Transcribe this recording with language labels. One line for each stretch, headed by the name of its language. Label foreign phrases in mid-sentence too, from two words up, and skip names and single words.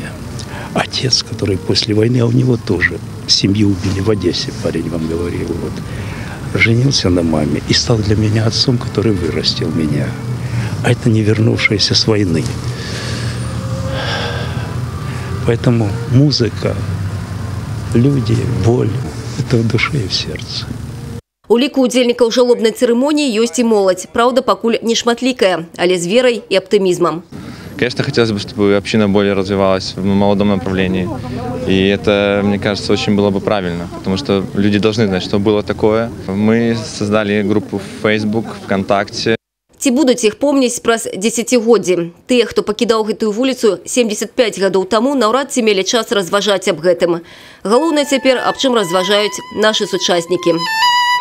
Russian: Отец, который после войны, а у него тоже семью убили в Одессе, парень вам говорил, вот, женился на маме и стал для меня отцом, который вырастил меня. А это не вернувшиеся с войны. Поэтому музыка, люди, боль – это в душе и в сердце.
Belarusian: У ліку удзельнікаў жалобнай цырымоніі ёсць і моладзь. Праўда, пакуль не шматлікая, але з верай і аптымізмам.
Russian: Конечно, хотелось бы, чтобы община более развивалась в молодом направлении. И это, мне кажется, очень было бы правильно, потому что люди должны знать, что было такое. Мы создали группу в Facebook, ВКонтакте.
Belarusian: Ці будуць іх помніць праз дзесяцігоддзі? Тыя, хто пакідаў гэтую вуліцу 75 гадоў таму, наўрад ці мелі час разважаць аб гэтым. Галоўнае цяпер, аб чым разважаюць нашы сучаснікі.